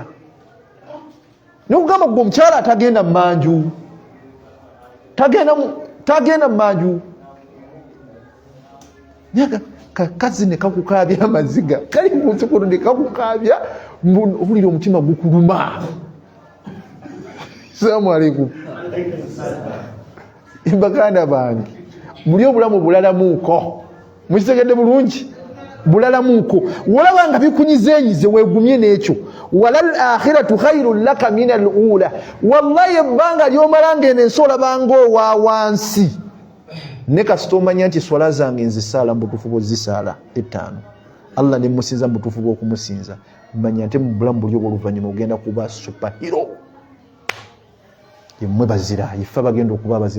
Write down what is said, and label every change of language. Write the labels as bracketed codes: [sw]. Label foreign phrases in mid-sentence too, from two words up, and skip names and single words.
[lg] Nokugamba gwe omukyala atagenda mu manju, tagenda mu manju, nyaga kakazi ne kakukaabya amaziga kali ku nsi kuno ne kakukaabya, owulira omutima gukuluma. [ar] السلام عليكم. [lg] Baganda bange buli obulamu bulalamuuko, mukitegedde bulungi, bulalamuuko. Wolaba nga bikunyizenyize weegumye n'ekyo. [ar] وللآخرة خير لك من الأولى, [lg] wallahi ebbanga ly'omala ng'eno ensi olabanga owa wansi. Ne kasita omanya nti swala zange nzisaala mu butuufu bw'ozisaala 5, Allah ne musinza mu butuufu bw'okumusinza, manya nti mu bulamu buli obw'oluvannyuma ogenda kuba superhero. Yemmwe bazira, ife bagenda okuba abazira.